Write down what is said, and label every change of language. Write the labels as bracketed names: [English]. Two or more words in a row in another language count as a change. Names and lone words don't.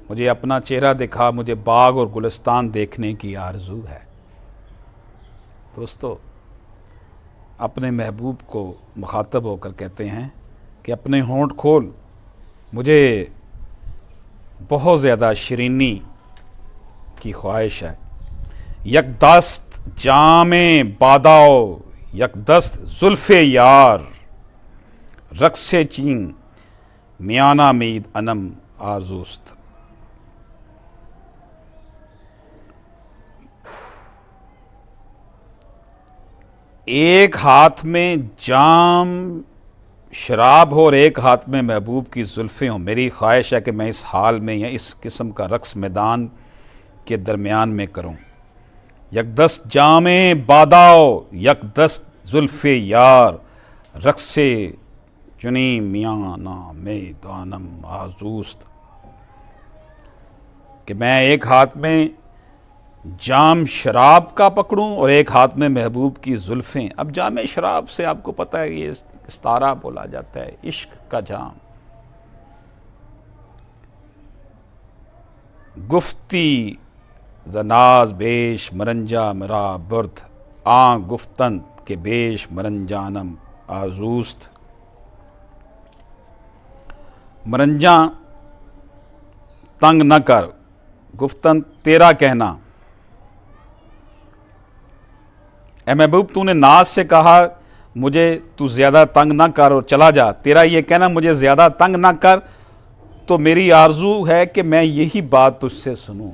[Urdu] مجھے اپنا چہرہ دکھا، مجھے باغ اور گلستان دیکھنے کی آرزو ہے۔ دوستو، اپنے محبوب کو مخاطب ہو کر کہتے ہیں کہ اپنے ہونٹ کھول، مجھے بہت زیادہ شیرینی کی خواہش ہے۔ [Persian] یک دست جام باداؤ، یک دست زلف یار، رقص چین میانہ مید انم آرزوست۔ [Urdu] ایک ہاتھ میں جام شراب ہو اور ایک ہاتھ میں محبوب کی زلفیں ہوں۔ میری خواہش ہے کہ میں اس حال میں یا اس قسم کا رقص میدان کے درمیان میں کروں۔ [Persian] یک دست جام باداؤ، یک دست زلف یار، رقص چنی میانہ میدانم آرزوست۔ [Urdu] کہ میں ایک ہاتھ میں جام شراب کا پکڑوں اور ایک ہاتھ میں محبوب کی زلفیں۔ اب جام شراب سے آپ کو پتہ ہے یہ استارہ بولا جاتا ہے، عشق کا جام۔ [Persian] گفتی زناز بیش مرنجا مرا برد، آن گفتن کے بیش مرنجانم آرزوست۔ [Urdu] مرنجاں تنگ نہ کر، گفتن تیرا کہنا۔ اے محبوب تو نے ناز سے کہا مجھے تو زیادہ تنگ نہ کر اور چلا جا، تیرا یہ کہنا مجھے زیادہ تنگ نہ کر، تو میری آرزو ہے کہ میں یہی بات تجھ سے سنوں۔